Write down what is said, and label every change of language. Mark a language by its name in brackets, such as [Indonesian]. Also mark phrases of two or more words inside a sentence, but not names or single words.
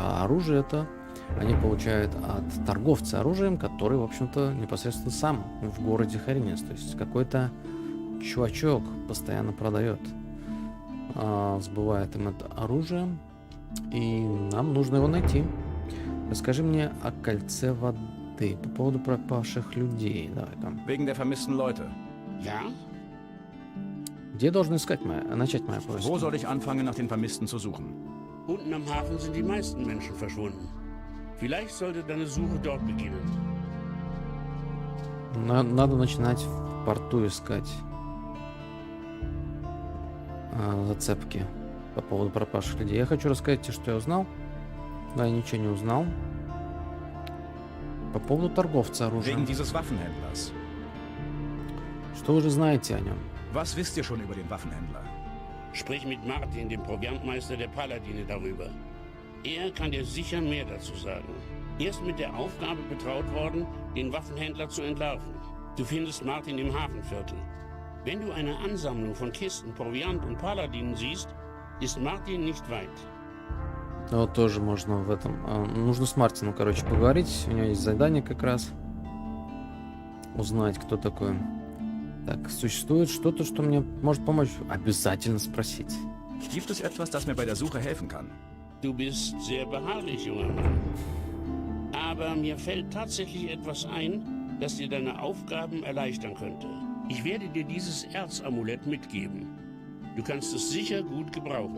[Russian] А оружие это они получают от торговца оружием, который, в общем-то, непосредственно сам в городе Харинис. То есть какой-то чувачок постоянно продает, сбывает им это оружие. И нам нужно его найти. Расскажи мне о кольце воды по поводу пропавших людей. Давай там. [German] Wegen der vermissten Leute. Ja? [Russian] Где должен искать начать моя поиски? [German] Wo soll ich anfangen, nach den Vermissten zu suchen? Unten am Hafen sind die meisten Menschen verschwunden. Vielleicht sollte deine Suche dort beginnen. [Russian] Надо начинать в порту искать зацепки по поводу пропавших людей. Я хочу рассказать тебе, что я узнал. Да, я ничего не узнал. По поводу торговца оружием. [German] Wegen dieses Waffenhändlers. [Russian] Что вы уже знаете о нем? [German] Was wisst ihr schon über den Waffenhändler? Sprich mit Martin, dem Proviantmeister der Paladine, darüber. Er kann dir sicher mehr dazu sagen. Er ist mit der Aufgabe betraut worden, den Waffenhändler zu entlarven. Du findest Martin im Hafenviertel. Wenn du eine Ansammlung von Kisten, Proviant und Paladinen siehst, ist Martin nicht weit. [Russian] Вот тоже можно в этом. Нужно с Мартином, короче, поговорить. У него есть задание как раз. Узнать, кто такой. Так, существует что-то, что мне может помочь? Обязательно спросить. [German] Gibt es etwas, das mir bei der Suche helfen kann? Du bist sehr beharrlich, junger Mann. Aber mir fällt tatsächlich etwas ein, das dir deine Aufgaben erleichtern könnte. Ich werde dir dieses Erzamulett mitgeben. Du kannst es sicher gut gebrauchen.